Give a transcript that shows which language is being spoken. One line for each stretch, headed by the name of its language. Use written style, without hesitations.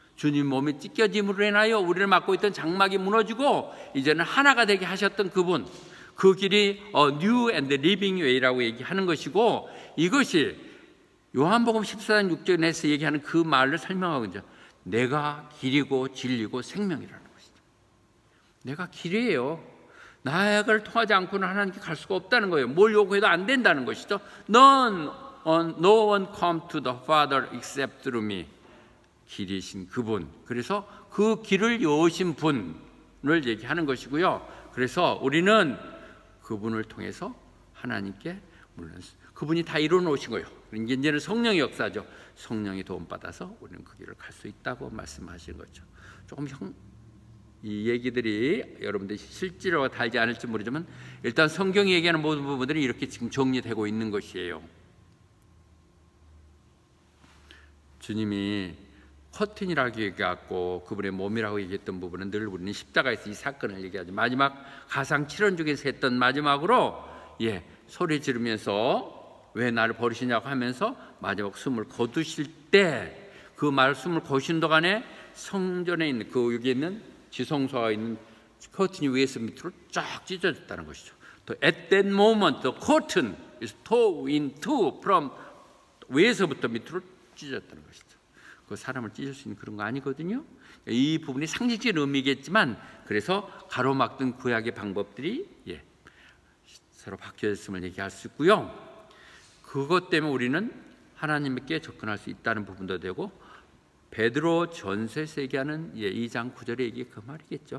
Korean: 주님 몸이 찢겨짐으로 인하여 우리를 막고 있던 장막이 무너지고 이제는 하나가 되게 하셨던 그분, 그 길이
English: New and Living Way
Korean: 라고 얘기하는 것이고, 이것이 요한복음 14장 6절에서 얘기하는 그 말을 설명하고 있죠. 내가 길이고 진리고 생명이라는 것이죠. 내가 길이에요. 나를 통하지 않고는 하나님께 갈 수가 없다는 거예요. 뭘 요구해도 안 된다는 것이죠.
English: No one come to the Father except through me.
Korean: 길이신 그분, 그래서 그 길을 여신 분을 얘기하는 것이고요. 그래서 우리는 그분을 통해서 하나님께, 물론 그분이 다 이루어 놓으신 거예요. 이제는 성령의 역사죠. 성령이 도움받아서 우리는 그 길을 갈 수 있다고 말씀하신 거죠. 조금 이 얘기들이 여러분들이 실제로 달지 않을지 모르지만 일단 성경이 얘기하는 모든 부분들이 이렇게 지금 정리되고 있는 것이에요. 주님이 커튼이라고 얘기했고 그분의 몸이라고 얘기했던 부분은 늘 우리는 십자가에서 이 사건을 얘기하죠. 마지막 가상 7원 중에서 했던 마지막으로 소리 지르면서 왜 나를 버리시냐고 하면서 마지막 숨을 거두실 때 그 말 숨을 거두신 동안에 성전에 있는 그 여기 있는 지성소가 있는 커튼이 위에서 밑으로 쫙 찢어졌다는 것이죠.
English: At that moment the curtain is torn in two from
Korean: 위에서부터 밑으로 찢어졌다는 것이죠. 그 사람을 찢을 수 있는 그런 거 아니거든요. 이 부분이 상징적인 의미겠지만 그래서 가로막던 구약의 방법들이 서로 바뀌었음을 얘기할 수 있고요. 그것 때문에 우리는 하나님께 접근할 수 있다는 부분도 되고, 베드로 전서에서 얘기하는 2장 9절의 얘기 그 말이겠죠.